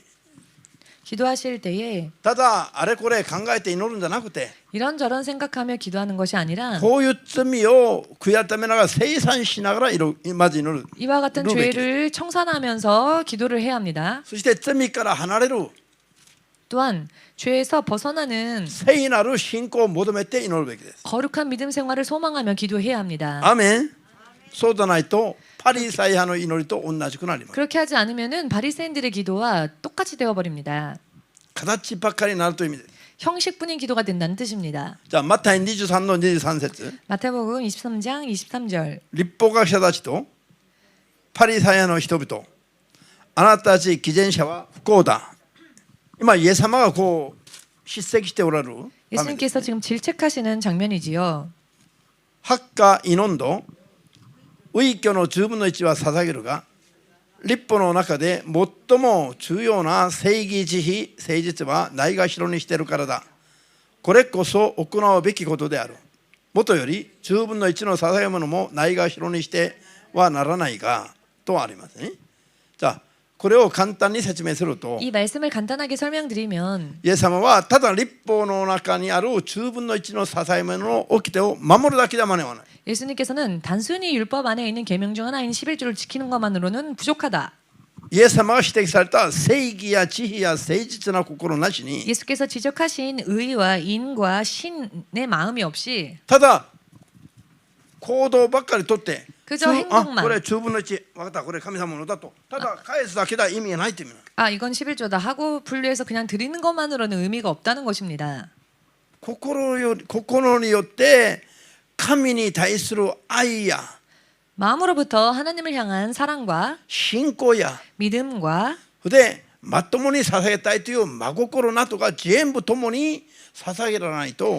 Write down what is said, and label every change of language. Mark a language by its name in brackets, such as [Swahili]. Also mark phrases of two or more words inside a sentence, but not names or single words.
[Korean] 기도하실 때에 [Japanese] ただあれこれ考えて祈るんじゃなくて [Korean] 이런저런 생각하며 기도하는 것이 아니라 [Japanese] こういう罪を悔い改めながら清算しながらまず祈る。 [Korean] 이와 같은 루베키. 죄를 청산하면서 기도를 해야 합니다. [Japanese] そして罪から離れる [Korean] 또한 죄에서 벗어나는 [Japanese] 聖なる信仰を求めて祈るべきです。 [Korean] 거룩한 믿음 생활을 소망하며 기도해야 합니다. [Japanese] アメン。そうでないとパリサイ派の祈りと同じくなります。 [Korean] 그렇게 하지 않으면은 바리새인들의 기도와 똑같이 되어 버립니다. [Japanese] 形ばっかりになるという意味です。 [Korean] 형식뿐인 기도가 된다는 뜻입니다. [Japanese] じゃあマタイ23の23節 [Korean] 마태복음 23장 23절. [Japanese] 立法学者たちとパリサイ派の人々、あなたたち偽善者は不幸だ。今イエス様がこう叱責しておられる場面です。 [Korean] 예수님께서 지금 질책하시는 장면이지요. [Japanese] 八花イノンドウ居の10分の1は捧げるが立法の中で最も重要な正義慈悲誠実はないがしろにしているからだ。これこそ行うべきことである。もとより10分の1の捧げ物もないがしろにしてはならないがとありますね。じゃあこれを簡単に説明すると [Korean] 이 말씀을 간단하게 설명드리면 [Japanese] イエス様はただ立法の中にある10分の1の捧げ物の掟を守るだけでは間に合わない。 [Korean] 예수님께서는 단순히 율법 안에 있는 계명 중 하나인 11조를 지키는 것만으로는 부족하다. [Japanese] イエス様が指摘された正義や慈悲や誠実な心なしに [Korean] 예수께서 지적하신 의와 인과 신의 마음이 없이 [Japanese] ただ行動ばっかりとって [Korean] 그저 행동만 [Japanese] これ10分の1分かったこれ神様のだとただ返すだけでは意味がないという意味。 [Korean] 아 이건 11조다 하고 분류해서 그냥 드리는 것만으로는 의미가 없다는 것입니다. [Japanese] 心によって神に対する愛や [Korean] 마음으로부터 하나님을 향한 사랑과 [Japanese] 信仰や [Korean] 믿음과 [Japanese] でまともに捧げたいという真心などが全部ともに捧げられないと